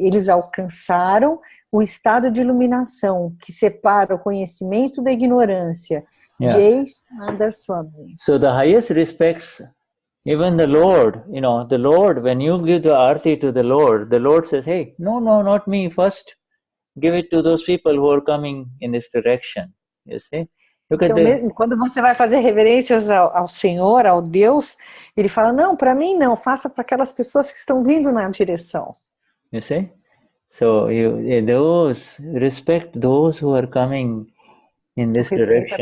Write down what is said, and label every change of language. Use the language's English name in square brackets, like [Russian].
[Portuguese] Eles alcançaram o estado de iluminação que separa o conhecimento da ignorância. [Hindi] Jai Simandara Swami. [English] So the highest respects. Even the Lord, the Lord, when you give the arti to the Lord says, hey, no, not me first. Give it to those people who are coming in this direction. You see? Look at [Portuguese] Então, quando você vai fazer reverências ao Senhor, ao Deus, ele fala, não, para mim não, faça para aquelas pessoas que estão vindo na direção. [English] You see? So respect those who are coming in this direction.